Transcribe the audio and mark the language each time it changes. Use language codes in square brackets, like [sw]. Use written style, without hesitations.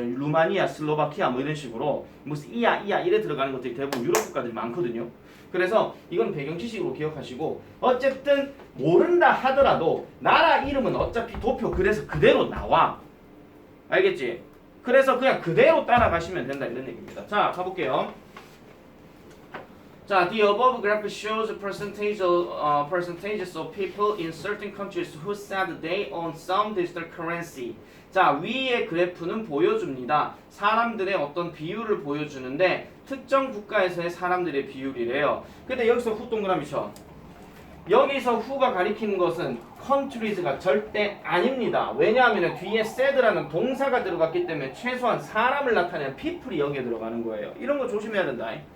[ko] 루마니아, 슬로바키아 뭐 이런 식으로 무슨 이야 이래 들어가는 것들이 대부분 유럽 국가들이 많거든요. 그래서 이건 배경 지식으로 기억하시고 어쨌든 모른다 하더라도 나라 이름은 어차피 도표 그래서 그대로 나와. 알겠지? 그래서 그냥 그대로 따라가시면 된다 이런 얘기입니다. 자, 가볼게요. [en] 자, the above graph shows percentages of people in certain countries who said they own some digital currency. [ko] 자, 위의 그래프는 보여줍니다. 사람들의 어떤 비율을 보여주는데 특정 국가에서의 사람들의 비율이래요. 근데 여기서 후 동그라미 쳐. 여기서 후가 가리키는 것은 countries가 절대 아닙니다. 왜냐하면 뒤에 said라는 동사가 들어갔기 때문에 최소한 사람을 나타내는 people이 여기에 들어가는 거예요. 이런 거 조심해야 된다.